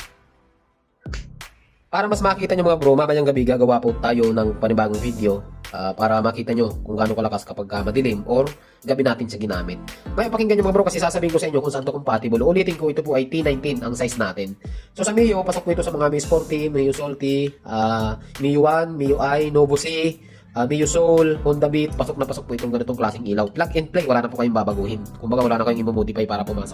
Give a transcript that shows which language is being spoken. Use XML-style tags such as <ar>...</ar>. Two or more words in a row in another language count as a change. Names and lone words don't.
<tl>Para mas makita nyo mga bro, mamayang gabi gagawa po tayo ng panibagong video para makita nyo kung gaano kalakas kapag madilim or gabi natin siya ginamit. Ngayon pakinggan nyo mga bro kasi sasabihin ko sa inyo kung saan to compatible. Ulitin ko, ito po ay T19 ang size natin. So sa Mio, pasok po ito sa mga Mio Sporty, Mio Salty, Mio 1, Mio I, Novo C, Mio Soul, Honda Beat. Pasok na pasok po itong ganitong klaseng ilaw.</tl> <en>Plug and play,</en> <tl>wala na po kayong babaguhin. Kumbaga wala na kayong i-modify para pumasok.</tl>